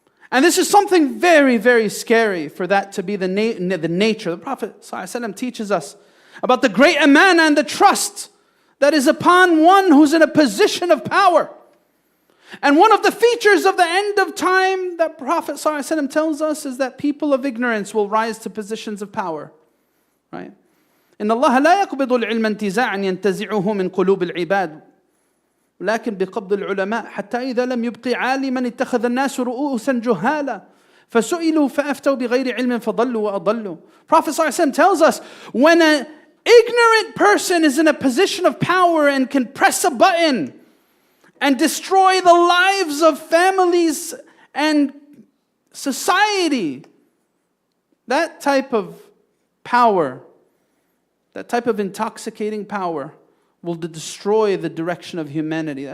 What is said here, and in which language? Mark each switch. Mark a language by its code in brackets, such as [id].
[en] And this is something very, very scary for that to be the nature. The Prophet ﷺ teaches us about the great amana and the trust that is upon one who's in a position of power. And one of the features of the end of time that Prophet ﷺ tells us is that people of ignorance will rise to positions of power. Right? [ar] إن الله لا يقبض العلم انتزاعا ينتزعه من قلوب العباد لكن بقبض العلماء حتى إذا لم يبقي عالما اتخذ الناس رؤوسا جهالا فسئلوا فأفتوا بغير علم فضلوا وأضلوا. [en] Prophet ﷺ tells us, when an ignorant person is in a position of power and can press a button and destroy the lives of families and society, that type of power, that type of intoxicating power will destroy the direction of humanity.